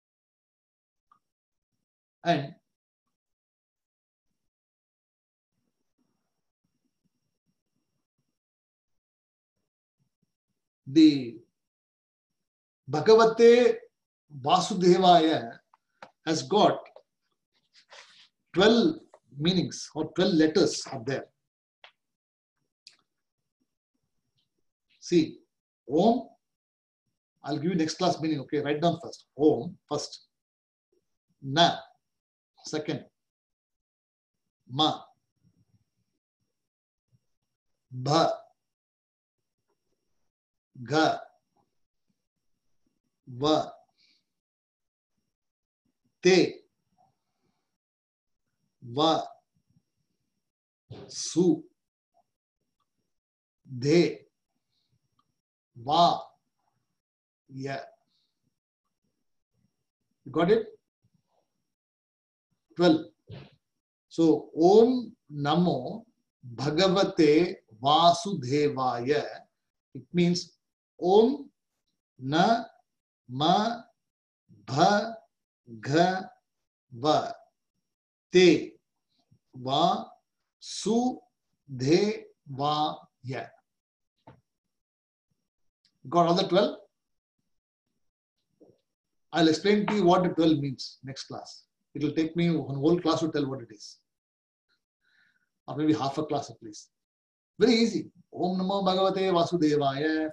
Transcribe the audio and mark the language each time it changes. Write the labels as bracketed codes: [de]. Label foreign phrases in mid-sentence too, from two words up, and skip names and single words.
[en] And the [sa] Bhagavate Vasudevaya [en] has got 12 meanings or 12 letters are there. See, Om, I'll give you next class meaning, okay? Write down first. Om, first. Na, second. [sa] Ma. Bha. Ga. Va. Te. Va. Su. De. Va. Ya. [en] You got it? 12. So, [sa] Om Namo Bhagavate Vasudevaya. [en] It means [sa] Om Na Ma Bha Ga Va Te Va Su De Va Ya. [en] Got all the 12? I'll explain to you what the 12 means next class. It will take me one whole class to tell what it is. Or maybe half a class at least. Very easy. [sa] Om Namo Bhagavate Vasudevaya.